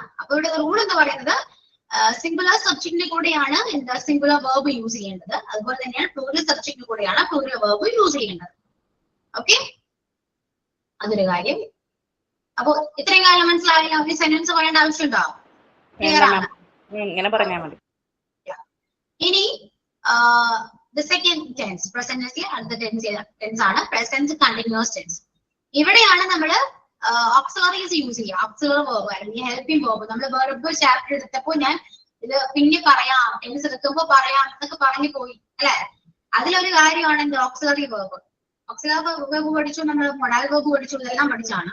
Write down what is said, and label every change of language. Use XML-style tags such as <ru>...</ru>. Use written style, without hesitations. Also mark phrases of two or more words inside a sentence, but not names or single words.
<ml>അപ്പൊ ഇവിടെ റൂൾ എന്ന് പറയുന്നത്</ml> <en>singular subjectinte</en> <ml>കൂടെയാണ് എന്താ</ml> <en>singular verb use</en> <ml>ചെയ്യേണ്ടത്. അതുപോലെ തന്നെയാണ്</ml> <en>plural subjectinte</en> <ml>കൂടെയാണ്</ml> <en>plural verb use</en> <ml>ചെയ്യേണ്ടത്. ഓക്കെ, അതൊരു കാര്യം. അപ്പൊ ഇത്രയും കാര്യം മനസ്സിലായില്ല. ഒരു സെന്റൻസ് പറയേണ്ട ആവശ്യമുണ്ടോ? ക്ലിയർ ആണ്? ഇങ്ങനെ പറഞ്ഞാൽ മതി. ഇനി</ml> <en>the second tense, present tense</en> <ml>ആണ്</ml> <en>present continuous tense.</en> <ml>ഇവിടെയാണ് നമ്മൾ</ml> <en>auxiliaries use</en> <ml>ചെയ്യുക.</ml> <en>auxiliary verb</en> <ml>അല്ലെങ്കിൽ</ml> <en>helping verb.</en> <ml>നമ്മൾ</ml> <en>verb chapter</en> <ml>എടുത്തപ്പോൾ ഞാൻ ഇത് പിന്നെ പറയാം, ടെൻസ് എടുക്കുമ്പോൾ പറയാം എന്നൊക്കെ പറഞ്ഞു പോയി അല്ലെ. അതിലൊരു കാര്യമാണ് എന്ത്,</ml> <en>auxiliary verb. auxiliary verb</en> <ml>പഠിച്ചു, നമ്മൾ</ml> <en>modal verb</en> <ml>പഠിച്ചു, ഇതെല്ലാം പഠിച്ചാണ്.</ml>